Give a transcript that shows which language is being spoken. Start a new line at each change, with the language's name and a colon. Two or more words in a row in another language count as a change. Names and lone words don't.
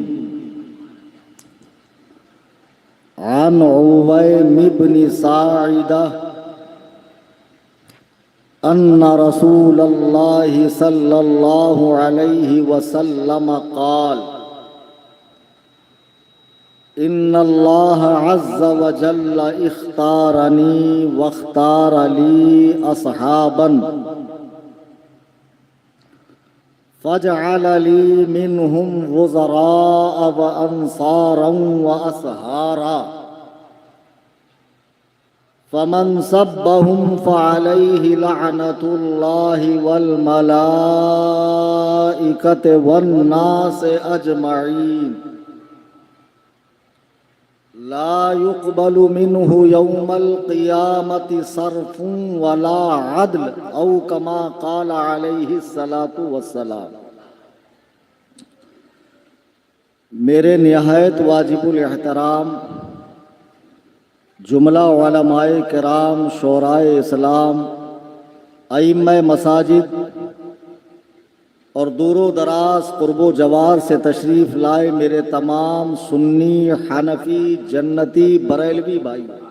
Arabic: عن عويم بن ساعدة أن رسول الله صلى الله عليه وسلم قال إن الله عز وجل اختارني واختار لي أصحابا فجعل لي منهم وزراء وأنصارا وأصهارا فمن سبهم فعليه لعنة الله وال ملائكة والناس أجمعين لا يقبل منه يوم القيامة صرف ولا عدل أو كما قال عليه الصلاة والسلام.
Urdu: میرے نہایت واجب الاحترام جملہ علمائے کرام، شعرائے اسلام، ائمہ مساجد اور دور و دراز قرب و جوار سے تشریف لائے میرے تمام سنی، حنفی، جنتی، بریلوی بھائی,